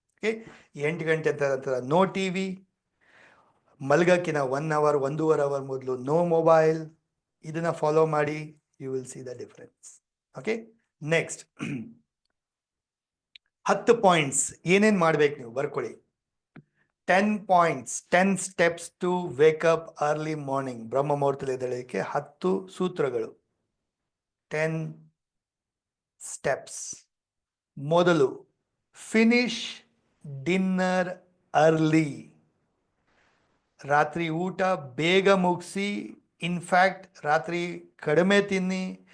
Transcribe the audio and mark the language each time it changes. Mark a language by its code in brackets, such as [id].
[kn] Okay, 8 ಗಂಟೆ ನಂತರ no T V. ಮಲಗಕ್ಕಿನ 1 hour 1.5 hour ಮೊದಲು ನೋ ಮೊಬೈಲ್. ಇದನ್ನ ಫಾಲೋ ಮಾಡಿ, [en] You will see the difference. [kn] Okay, next 10 points ಏನೇನು ಮಾಡ್ಬೇಕು ನೀವು ಬರ್ಕೊಳ್ಳಿ. [en] 10 points, 10 steps to wake up early morning. [kn] ಬ್ರಹ್ಮ ಮುಹೂರ್ತದಲ್ಲಿ ಎದ್ದೇಳಲಿಕ್ಕೆ 10 ಸೂತ್ರಗಳು. [en] 10 steps. ಮೊದಲು, finish dinner early. [kn] ರಾತ್ರಿ ಊಟ ಬೇಗ ಮುಗಿಸಿ. ಇನ್ಫ್ಯಾಕ್ಟ್ ರಾತ್ರಿ ಕಡಿಮೆ ತಿನ್ನಿ.